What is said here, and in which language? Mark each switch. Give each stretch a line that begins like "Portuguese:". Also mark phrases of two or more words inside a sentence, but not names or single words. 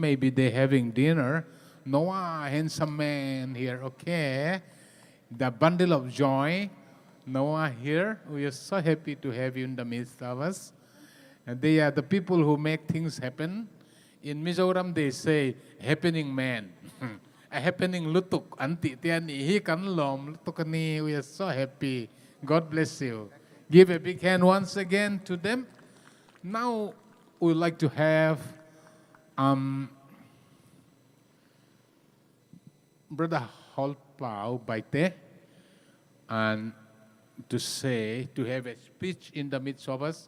English: Maybe they're having dinner. Noah, handsome man here, okay? The bundle of joy. Noah here. We are so happy to have you in the midst of us. And they are the people who make things happen. In Mizoram, they say, happening man. A happening lutuk.
Mizo: Anti tiani hi kan lom lutukani.
English: We are so happy. God bless you. Give a big hand once again to them. Now, we'd like to have Brother Holpao Baite and to have a speech in the midst of us.